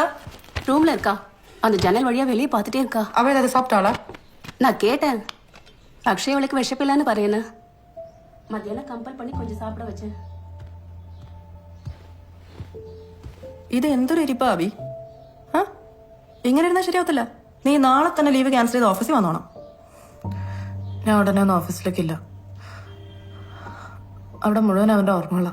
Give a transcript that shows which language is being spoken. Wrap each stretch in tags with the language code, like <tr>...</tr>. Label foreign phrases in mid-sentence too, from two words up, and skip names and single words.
<ta>ரூம்ல இருக்கா. அந்த ஜன்னல் வழியா வெளியே பார்த்துட்டே இருக்கா. அவ ஏதாவது சாப்பிட்டாளா? நான் கேட்டேன். அக்ஷய் அவளுக்கு விஷப்பில்லான்னு பாருன்னு. மத்தியானம் கம்பல் பண்ணி கொஞ்சம் சாப்பிட வச்சேன்.</ta> <ml>ഇത് എന്തൊരു ഇരിപ്പാ അബി? ഇങ്ങനെ ഇരുന്നാൽ ശരിയാവത്തില്ല. നീ നാളെ തന്നെ</ml> <en>leave cancel</en> <ml>ചെയ്ത് ഓഫീസിൽ വന്നോണം. ഞാൻ ഉടനെ ഒന്നും ഓഫീസിലേക്കില്ല. അവിടെ മുഴുവൻ അവന്റെ ഓർമ്മകളാ.</ml>